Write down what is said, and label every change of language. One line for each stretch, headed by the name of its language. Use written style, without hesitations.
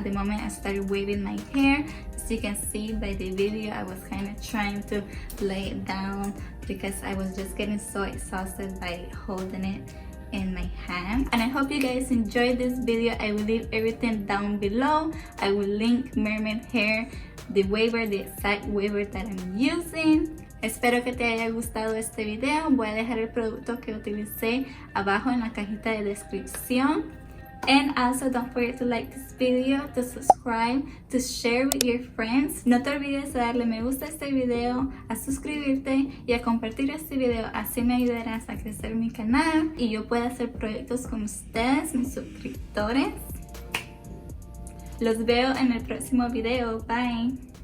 English: At the moment I started waving my hair, as you can see by the video, I was kind of trying to lay it down because I was just getting so exhausted by holding it in my hand. And I hope you guys enjoyed this video. I will leave everything down below. I will link Mermade Hair, the waver, the exact waver that I'm using.
Spanish: Espero que te haya gustado este video. Voy a dejar el producto que utilicé abajo en la cajita de descripción.
English: And also don't forget to like this video, to subscribe, to share with your friends.
Spanish: No te olvides de darle me gusta a este video, a suscribirte y a compartir este video. Así me ayudarás a crecer mi canal y yo pueda hacer proyectos con ustedes, mis suscriptores. Los veo en el próximo video.
English: Bye.